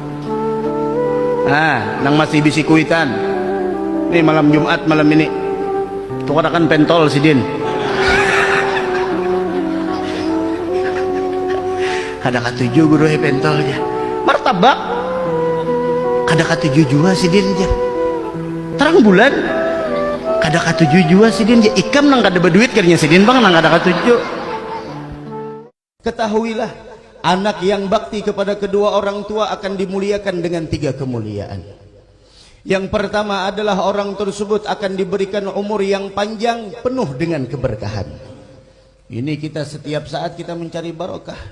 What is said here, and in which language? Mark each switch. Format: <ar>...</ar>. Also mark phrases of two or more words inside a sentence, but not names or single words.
<bjn>Nang masih bisi kuitan ini malam Jumat malam ini tuh kan pentol sidin, kada katuju guru pentolnya martabak, kada katuju jua sidin aja terang bulan, kada katuju jua sidin aja ikam nang kada berduit kerja sidin bang nang kada katuju.</bjn> <id>Ketahuilah, anak yang bakti kepada kedua orang tua akan dimuliakan dengan 3 kemuliaan. Yang pertama adalah orang tersebut akan diberikan umur yang panjang penuh dengan keberkahan. Ini kita setiap saat kita mencari barokah.</id>